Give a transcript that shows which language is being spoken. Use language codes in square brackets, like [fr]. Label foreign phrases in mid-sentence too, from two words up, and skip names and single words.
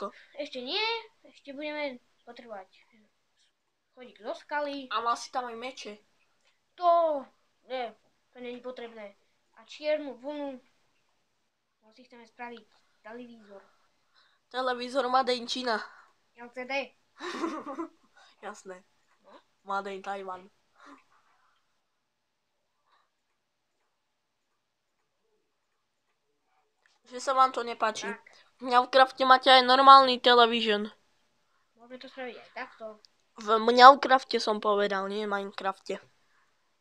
[sk] Ešte nie, ešte budeme potrebovať chodík zo skaly. A mal si tam aj meče. To nie je potrebné. A čiernu vlnu. No si chceme spraviť televízor. Televízor [en] Made in [sk] Čína. LCD. Jasné. [en] Made in Taiwan. [sk] Že sa vám to nepáči. Tak. V Mňavkrafte máte aj normálny television. Môžeme to spraviť aj takto. V Mňavkrafte som povedal, nie v Minecrafte.